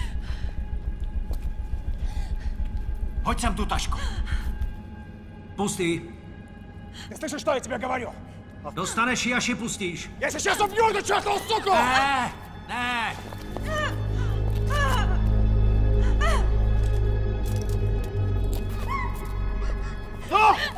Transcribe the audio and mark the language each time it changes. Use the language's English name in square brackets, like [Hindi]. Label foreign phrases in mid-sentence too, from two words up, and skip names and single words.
[Czech] Hoď sem tu tašku. Pustý. [Russian] Ты слышишь, что я тебе говорю? [Czech] Dostaneš ji, až ji pustíš. [Russian] Я сейчас убью эту чертову суку! [Czech] Ne, ne. No!